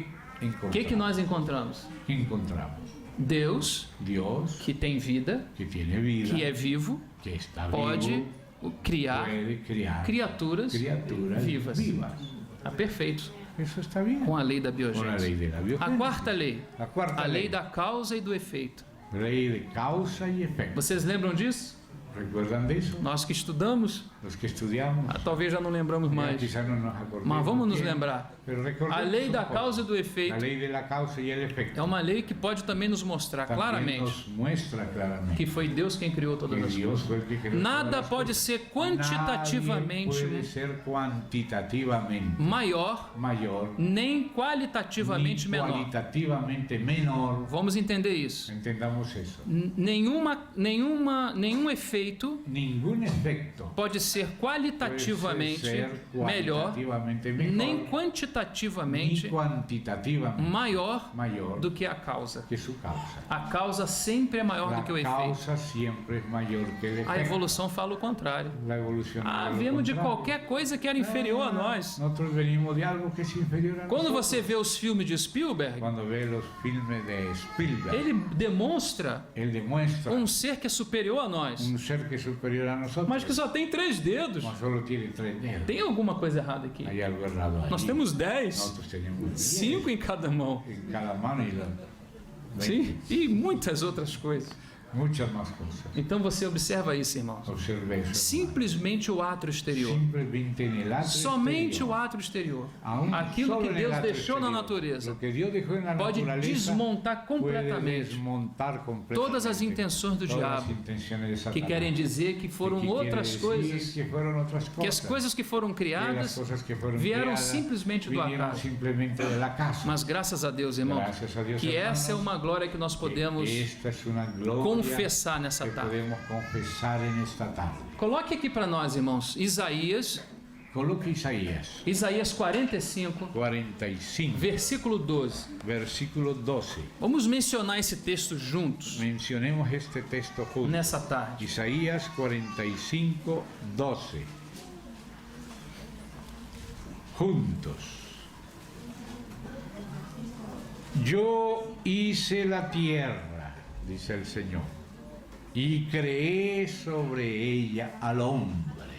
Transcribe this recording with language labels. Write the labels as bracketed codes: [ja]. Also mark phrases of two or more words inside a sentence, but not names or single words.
[pt] O encontramos? que nós encontramos? [es] ¿Qué encontramos? [pt] Deus, [es] Dios, [pt] que tem vida, [es] que tiene vida, [pt] que é vivo, [es] que está [pt] pode [es] vivo, [pt] criar [es] puede criar [pt] criaturas [es] criaturas [pt] vivas. [es] vivas. [pt] Ah, perfeito. [es] Eso está bien. [pt] com a lei da [es] Con la [pt] biogênese. [es] ley de la [pt] A [es] biogénesis. [pt] quarta lei, [es] La cuarta [pt] a lei [es] ley. [pt] da causa e do efeito. [es] Ley de causa y efecto. [pt] Vocês lembram disso? [es] ¿Recuerdan de eso? [pt] Nós que estudamos, [es] Los que estudiamos. [pt] talvez já não lembramos [es] Ya [pt] mais, [es] quizás no nos acordemos [pt] mas vamos nos [es] bien, [pt] lembrar. [es] pero recordemos [pt] A lei [es] un [pt] da [es] poco. [pt] causa e do [es] La [pt] efeito [es] lei de la causa y el efecto. [pt] é uma lei que pode também nos mostrar [es] También [pt] claramente [es] nos muestra claramente [pt] que foi Deus quem criou todas [es] que [pt] as [es] Dios [pt] coisas. [es] fue el que creó [pt] Nada [es] todas las [pt] pode [es] cosas. [pt] ser [es] Nadie [pt] quantitativamente [es] puede ser cuantitativamente [pt] maior, [es] mayor [pt] nem [es] ni [pt] qualitativamente menor. [es] cualitativamente menor. [pt] Vamos entender isso. [es] Entendamos eso. [pt] Nenhum efeito [es] Ningún efecto [pt] pode ser qualitativamente [es] puede ser [pt] melhor, [es] cualitativamente mejor [pt] nem [es] ni [pt] quantitativamente [es] cuantitativamente [pt] maior [es] mayor [pt] do que a causa. [es] que su causa. [pt] A causa sempre é maior [es] La [pt] do que o efeito. [es] causa siempre es mayor que el efecto. [pt] A evolução fala o contrário. [es] La evolución [pt] Ah, [es] es lo [pt] viemos de [es] contrario. [pt] qualquer coisa que era inferior a nós. [es] Nosotros venimos de algo que es inferior a [pt] Quando [es] nosotros. [pt] você vê os filmes de Spielberg, [es] Cuando ve los filmes de Spielberg, [pt] ele demonstra [es] él demuestra [pt] ser que é superior a nós, [es] un ser que es superior a nosotros, [pt] mas que só tem 3 dedos. [es] mas solo tiene 3 dedos. [pt] Tem alguma coisa errada aqui. [es] Hay algo errado ahí. [pt] Nós temos 10, [es] Nosotros tenemos 10 [pt] 5 em cada mão. [es] en cada mano y 20. [pt] Sim, e muitas outras coisas. [es] Muchas más cosas. [pt] Então você observa isso, irmãos. [es] Observe eso. [pt] Simplesmente o ato exterior. [es] Simplemente en el atrio [pt] Somente [es] exterior. [pt] o ato exterior. [es] Aún [pt] Aquilo [es] solo [pt] que [es] en el [pt] Deus [es] atrio [pt] deixou na [es] exterior. [pt] natureza [es] Lo que Dios dejó en la [pt] pode [es] naturaleza [pt] desmontar [es] puede [pt] completamente [es] desmontar completamente [pt] todas as intenções do [es] todas [pt] diabo, [es] as intenciones de [pt] que [es] Satanás. [pt] querem dizer que foram [es] Que quiere [pt] outras [es] decir [pt] coisas, [es] que fueron otras [pt] que as [es] cosas. [pt] coisas que foram [es] Que las [pt] criadas [es] cosas que fueron [pt] vieram [es] creadas [pt] simplesmente do [es] vinieron [pt] acaso. [es] simplemente del acaso. [pt] Mas graças a Deus, irmão, [es] Gracias a Dios, [pt] que [es] hermanos, [pt] essa é uma glória que nós podemos [es] esta es una gloria [pt] confessar nessa [es] que [pt] tarde. [es] podemos confesar en esta tarde. [pt] Coloque aqui para nós, irmãos, Isaías [es] Coloque Isaías [pt] Isaías 45, [es] 45, [pt] versículo 12. [es] versículo 12. [pt] Vamos mencionar esse texto juntos [es] Mencionemos este texto juntos. [pt] nessa tarde. [es] Isaías 45, 12. Juntos. Yo hice la tierra, dice el Señor, y creé sobre ella al hombre.